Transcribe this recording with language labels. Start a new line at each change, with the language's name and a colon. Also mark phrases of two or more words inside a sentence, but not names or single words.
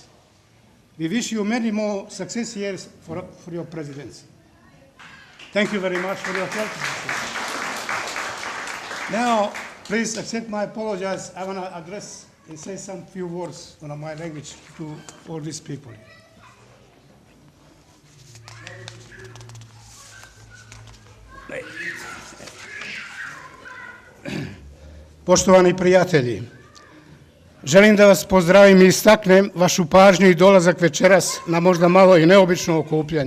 English: We wish you many more success years for your presidency. Thank you very much for your help. Now, please accept my apologies. I want to address and say some few words in my language to all these people.
Serbian: Poštovani prijatelji, želim da vas pozdravim i istaknem vašu pažnju i dolazak večeras na možda malo i neobično okupljanje.